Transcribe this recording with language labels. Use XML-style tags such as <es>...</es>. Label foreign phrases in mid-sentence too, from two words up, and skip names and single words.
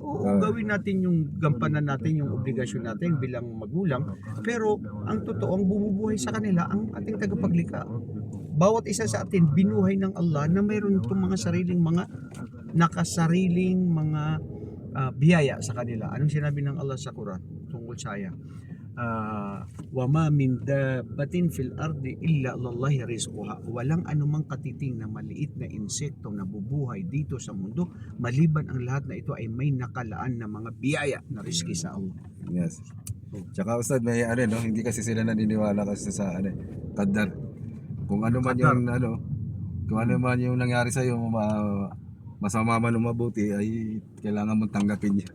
<tl>Oo, gawin natin yung gampanan natin, yung obligasyon natin bilang magulang, pero ang totoo, ang bumubuhay sa kanila, ang ating tagapaglikha. Bawat isa sa atin, binuhay ng Allah na mayroon itong mga sariling mga nakasariling mga biyaya sa kanila. Anong sinabi ng Allah sa Quran tungkol sa iya?</tl> <ar>وما من دابة في الأرض إلا الله رزقها.</ar> <tl>Walang anumang katiting na maliit na insekto na bubuhay dito sa mundo maliban ang lahat na ito ay may nakalaan na mga biyaya na rizki sa Allah. Yes. Tsaka Ustad, may no, hindi kasi sila naniniwala kasi sa qadar. Kung ano man yung kung ano man yung nangyari sa iyo, masama man o mabuti, ay kailangan mong tanggapin niya.</tl>